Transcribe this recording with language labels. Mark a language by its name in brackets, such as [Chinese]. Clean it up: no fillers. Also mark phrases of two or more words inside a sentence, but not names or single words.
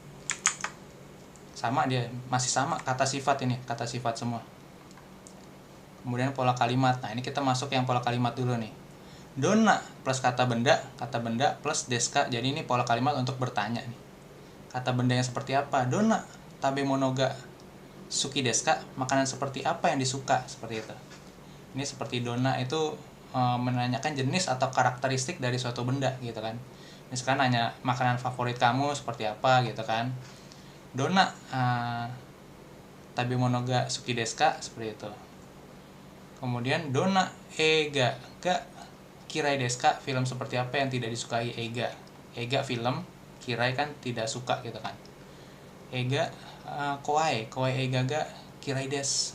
[Indonesian] Sama dia, masih sama kata sifat ini, kata sifat semua. Kemudian pola kalimat. Nah, ini kita masuk yang pola kalimat dulu nih. Donna plus kata benda plus deska. Jadi ini pola kalimat untuk bertanya nih. Kata benda yang seperti apa? [Japanese] どんな食べ物が好きですか, [Indonesian] makanan seperti apa yang disuka, seperti itu. Ini seperti donna itu menanyakan jenis atau karakteristik dari suatu benda gitu kan. Misalkan nanya makanan favorit kamu seperti apa gitu kan. [Japanese] どんな食べ物が好きですか, [Indonesian] seperti itu. Kemudian [Japanese] どんな映画が嫌いですか, [Indonesian] film seperti apa yang tidak disukai eiga. Eiga film, kirai kan tidak suka gitu kan. [Japanese] 映画、怖い映画が嫌いです.